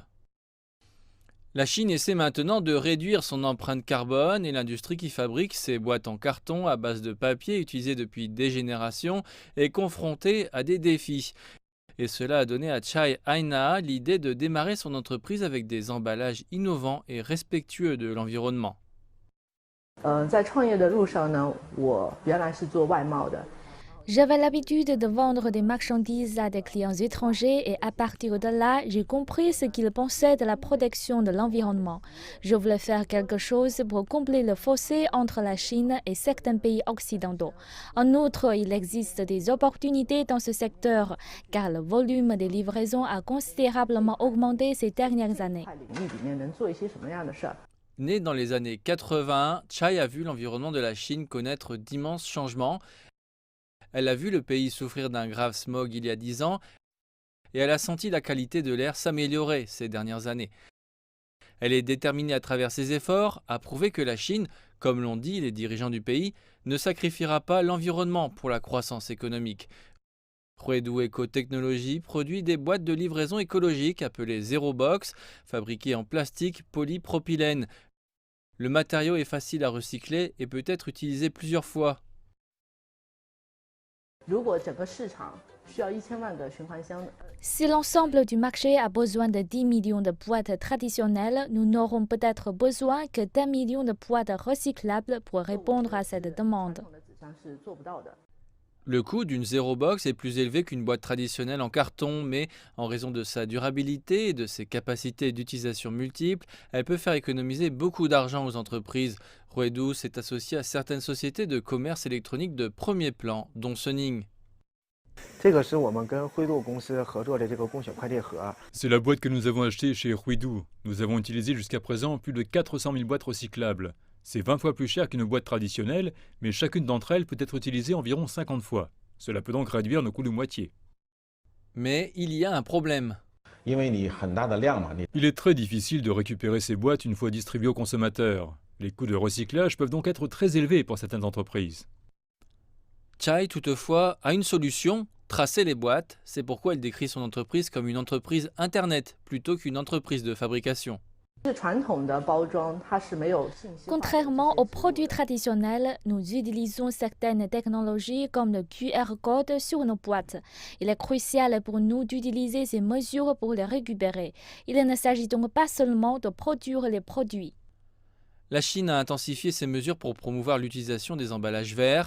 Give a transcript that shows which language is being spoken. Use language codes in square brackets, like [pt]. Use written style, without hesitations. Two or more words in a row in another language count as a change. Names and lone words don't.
[fr] La Chine essaie maintenant de réduire son empreinte carbone et l'industrie qui fabrique ces boîtes en carton à base de papier utilisées depuis des générations est confrontée à des défis. Et cela a donné à Chai Aina l'idée de démarrer son entreprise avec des emballages innovants et respectueux de l'environnement. [zh] 在创业的路上呢，我原来是做外贸的， [fr] J'avais l'habitude de vendre des marchandises à des clients étrangers et à partir de là, j'ai compris ce qu'ils pensaient de la protection de l'environnement. Je voulais faire quelque chose pour combler le fossé entre la Chine et certains pays occidentaux. En outre, il existe des opportunités dans ce secteur car le volume des livraisons a considérablement augmenté ces dernières années. [zh] 在领域里面能做一些什么样的事儿？ [fr] Née dans les années 80, Chai a vu l'environnement de la Chine connaître d'immenses changements. Elle a vu le pays souffrir d'un grave smog il y a 10 ans et elle a senti la qualité de l'air s'améliorer ces dernières années. Elle est déterminée à travers ses efforts à prouver que la Chine, comme l'ont dit les dirigeants du pays, ne sacrifiera pas l'environnement pour la croissance économique. Huedu Eco-Technologies produit des boîtes de livraison écologiques appelées Zero Box, fabriquées en plastique polypropylène. Le matériau est facile à recycler et peut être utilisé plusieurs fois. [zh] 如果整个市场需要1000万个循环箱的， [fr] Si l'ensemble du marché a besoin de 10 millions de boîtes traditionnelles, nous n'aurons peut-être besoin que d'1 million de boîtes recyclables pour répondre à cette [zh] 传 [fr] demande. [zh] 统的纸箱是做不到的。 [fr] Le coût d'une Zero Box est plus élevé qu'une boîte traditionnelle en carton, mais en raison de sa durabilité et de ses capacités d'utilisation multiples, elle peut faire économiser beaucoup d'argent aux entreprises. Huedu s'est associé à certaines sociétés de commerce électronique de premier plan, dont Suning. [zh] 这个是我们跟灰度公司合作的这个共享快递盒。 [fr] C'est la boîte que nous avons achetée chez Huidu. Nous avons utilisé jusqu'à présent plus de 400 000 boîtes recyclables. C'est 20 fois plus cher qu'une boîte traditionnelle, mais chacune d'entre elles peut être utilisée environ 50 fois. Cela peut donc réduire nos coûts de moitié. Mais il y a un problème. [zh] 因为你很大的量嘛，你 [fr] Il est très difficile de récupérer ces boîtes une fois distribuées aux consommateurs. Les coûts de recyclage peuvent donc être très élevés pour certaines entreprises. Chai, toutefois, a une solution, tracer les boîtes. C'est pourquoi elle décrit son entreprise comme une entreprise Internet plutôt qu'une entreprise de fabrication. [zh] 是传统的包装，它是没有信息化的 [fr] Contrairement [zh] 这些 [fr] aux [zh] 记录 [fr] produits [zh] 的 [fr] traditionnels, nous utilisons certaines technologies comme le QR code sur nos boîtes. Il est crucial pour nous d'utiliser ces mesures pour les récupérer. Il ne s'agit donc pas seulement de produire les produits. La Chine a intensifié ses mesures pour promouvoir l'utilisation des emballages verts.